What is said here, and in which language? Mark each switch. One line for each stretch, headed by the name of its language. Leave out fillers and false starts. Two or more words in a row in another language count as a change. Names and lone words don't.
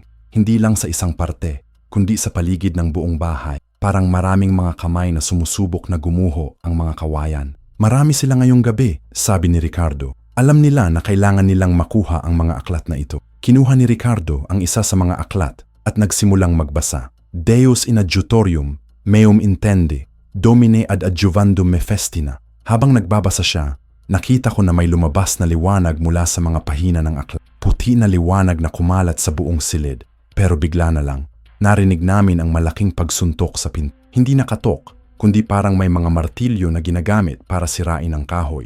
Filipino: Hindi lang sa isang parte, kundi sa paligid ng buong bahay. Parang maraming mga kamay na sumusubok na gumuho ang mga kawayan. Marami sila ngayong gabi, sabi ni Ricardo. Alam nila na kailangan nilang makuha ang mga aklat na ito. Kinuha ni Ricardo ang isa sa mga aklat at nagsimulang magbasa.
Latin: Deus in adjutorium, meum intende, Domine ad adjuvandum me festina.
Filipino: Habang nagbabasa siya, nakita ko na may lumabas na liwanag mula sa mga pahina ng aklat. Puti na liwanag na kumalat sa buong silid. Pero bigla na lang, narinig namin ang malaking pagsuntok sa pinto. Hindi nakatok, kundi parang may mga martilyo na ginagamit para sirain ang kahoy.